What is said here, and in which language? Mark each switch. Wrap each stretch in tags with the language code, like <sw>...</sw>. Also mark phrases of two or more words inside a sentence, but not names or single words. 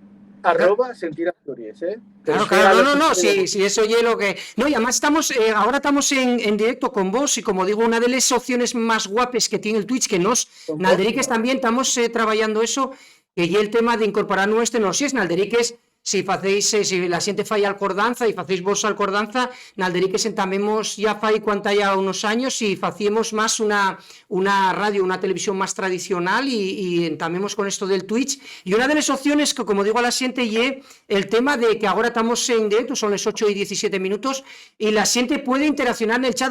<es>@ sentir Asturias, ¿eh? Claro, no, sí, eso es lo que... No, y además ahora estamos en directo con vos y como digo, una de las opciones más guapes que tiene el Twitch, que nos, Nalderiques también estamos trabajando eso, que es el tema de incorporar nuestro, no si es Nalderiques, si</es> <ast>la xente fai alcordanza e facéis vos alcordanza,</ast> <es>Nalderiques</es> <ast>entamemos ya fai cuanta ya</ast> <es>unos años y facíamos más una radio, una televisión más tradicional y entamemos con esto del Twitch. Y una de las opciones que, como digo a la xente, es el tema de que ahora estamos en directo, son las 8:17 y la xente puede interaccionar en el chat.</es>